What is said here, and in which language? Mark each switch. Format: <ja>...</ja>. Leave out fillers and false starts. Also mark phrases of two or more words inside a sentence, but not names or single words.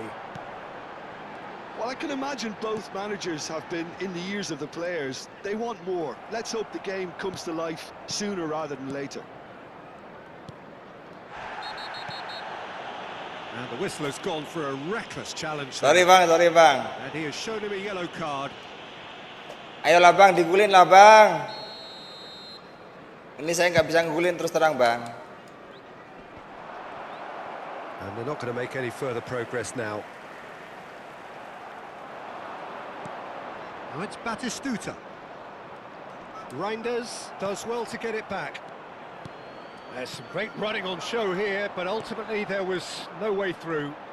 <en>Well, I can imagine both managers have been in the ears of the players. They want more. Let's hope the game comes to life sooner rather than later. And the whistle has gone for a reckless challenge.</en> <id>Sorry bang.</id> <en>And he has shown him a yellow card.</en> <id>Ayolah bang, digulin lah bang. Ini saya nggak bisa ngegulin terus terang bang.</id> <en>And they're not going to make any further progress now. Now it's Batistuta. Reinders does well to get it back. There's some great running on show here, but ultimately there was no way through.</en>